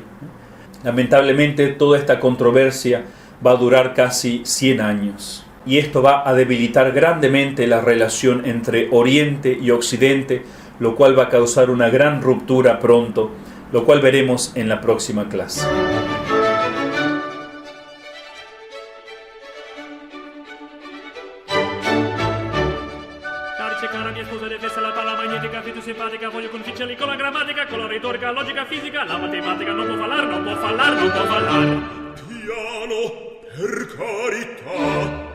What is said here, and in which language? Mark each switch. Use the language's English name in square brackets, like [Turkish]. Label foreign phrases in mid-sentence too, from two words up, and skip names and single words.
[Spanish] Lamentablemente, toda esta controversia va a durar casi 100 años, y esto va a debilitar grandemente la relación entre Oriente y Occidente, lo cual va a causar una gran ruptura pronto, lo cual veremos en la próxima clase. [Italian] Cara mia sposa detesta la palla magnetica, più simpatica, voglio conficerli con la grammatica, con la retorica, logica, fisica, la matematica non può fallar, non può fallar, non può fallar. Piano, per carità.